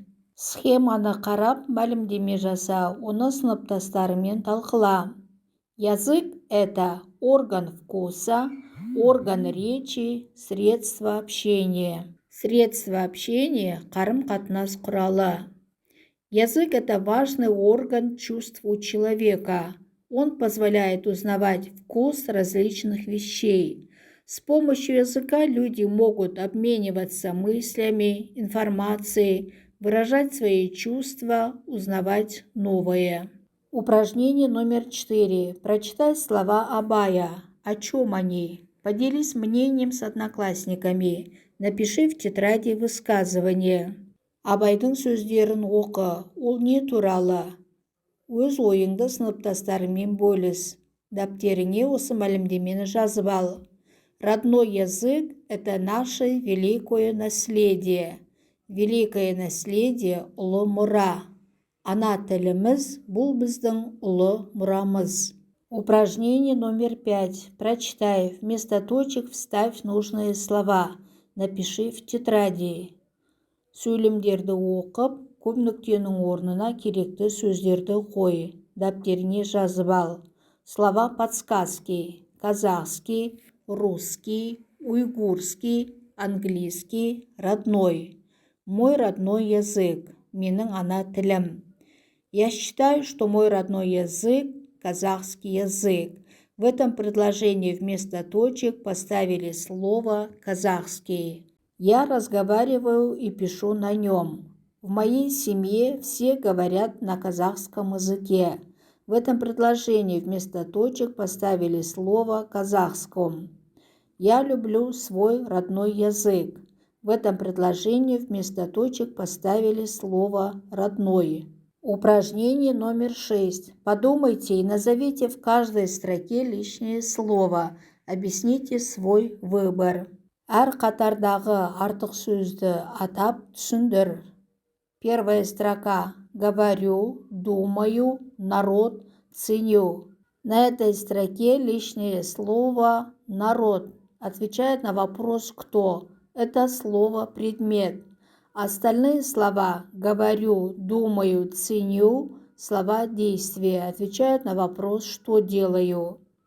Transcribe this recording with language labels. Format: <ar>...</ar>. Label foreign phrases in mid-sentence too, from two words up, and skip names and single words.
<kk>Схеманы қарап, мәлімдеме жаса, оны сыныптастарымен талқыла.</kk> <ru>Язык – это орган вкуса, орган речи, средство общения. Средство общения –</ru> <kk>қарым-қатынас құралы.</kk> <ru>Язык – это важный орган чувств у человека. Он позволяет узнавать вкус различных вещей. С помощью языка люди могут обмениваться мыслями, информацией, выражать свои чувства, узнавать новое. Упражнение номер 4. Прочитай слова Абая. О чем они? Поделись мнением с одноклассниками. Напиши в тетради высказывания.</ru> <kk>Абайдың сөздерін оқы. Ол не туралы? Өз ойыңды сыныптастарыңмен бөліс. Дәптеріңе осы мәлімдемені жазып ал.</kk> <ru>Родной язык – это наше великое наследие. Великое наследие –</ru> <kk>ұлы мұра. Ана тіліміз – бұл біздің ұлы мұрамыз.</kk> <ru>Упражнение номер 5. Прочитай. Вместо точек вставь нужные слова. Напиши в тетради.</ru> <kk>Сөйлемдерді оқып, көп нүктенің орнына керекті сөздерді қой. Дәптеріне жазып ал.</kk> <ru>Слова подсказки. Казахский, русский, уйгурский, английский, родной. Мой родной язык.</ru> <kk>Менің ана тілім.</kk> <ru>Я считаю, что мой родной язык – казахский язык. В этом предложении вместо точек поставили слово «казахский». Я разговариваю и пишу на нем. В моей семье все говорят на казахском языке. В этом предложении вместо точек поставили слово «казахском». Я люблю свой родной язык. В этом предложении вместо точек поставили слово «родной». Упражнение номер 6. Подумайте и назовите в каждой строке лишнее слово. Объясните свой выбор.</ru> <kk>Әр қатардағы артық сөзді атап түсіндір.</kk> <ru>Первая строка. Говорю, думаю, народ, ценю. На этой строке лишнее слово «народ» отвечает на вопрос «кто?». Это слово «предмет». Остальные слова «говорю», «думаю», «ценю» слова «действия» отвечают на вопрос «что делаю?».</ru>